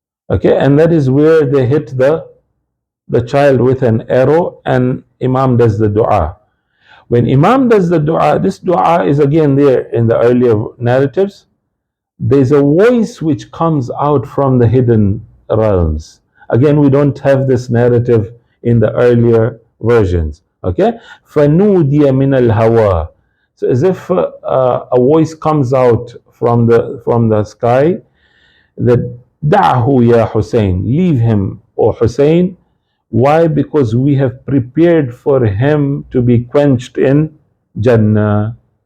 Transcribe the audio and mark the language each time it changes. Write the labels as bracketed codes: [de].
[en] Okay, and that is where they hit the child with an arrow, and Imam does the dua. When Imam does the dua, this dua is again there in the earlier narratives. There's a voice which comes out from the hidden realms. Again, we don't have this narrative in the earlier versions. [ar] Okay, فَنُودِيَ مِنَ الْهَوَىٰ. [en] So as if a voice comes out from the sky that, [ar] دَعْهُ يَا [en] Husayn, leave him, O Husayn. Why? Because we have prepared for him to be quenched in Jannah.